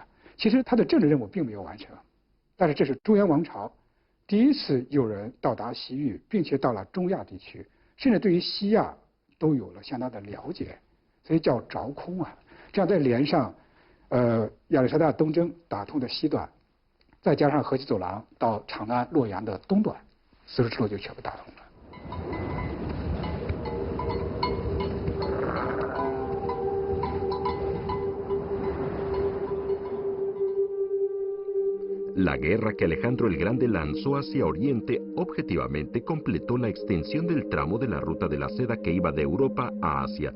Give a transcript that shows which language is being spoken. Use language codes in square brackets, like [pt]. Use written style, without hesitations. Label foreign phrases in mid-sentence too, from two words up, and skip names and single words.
[zh] 其实他的政治任务并没有完成，但是这是中原王朝第一次有人到达西域，并且到了中亚地区，甚至对于西亚。都有了相当的了解，所以叫凿空啊。这样再连上，亚历山大东征打通的西段，再加上河西走廊到长安、洛阳的东段，丝绸之路就全部打通了。 [es] La guerra que Alejandro el Grande lanzó hacia Oriente objetivamente completó la extensión del tramo de la Ruta de la Seda que iba de Europa a Asia,